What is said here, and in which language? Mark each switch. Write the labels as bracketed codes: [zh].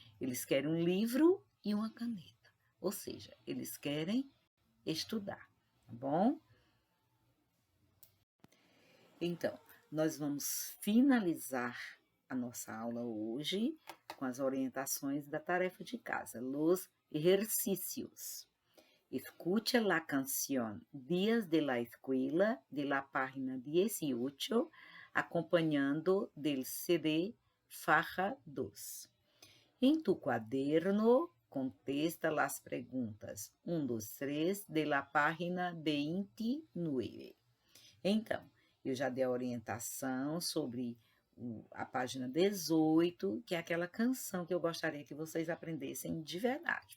[pt] Eles querem um livro e uma caneta. Ou seja, eles querem estudar, tá bom? Então, nós vamos finalizar a nossa aula hoje com as orientações da tarefa de casa, [es] los ejercicios. Escuche la canción Días de la Escuela de la página 18, acompañando del CD Faja 2. En tu cuaderno, contesta las preguntas 1, 2, 3 de la página 29. [pt] Então, eu já dei a orientação sobre a página 18, que é aquela canção que eu gostaria que vocês aprendessem de verdade.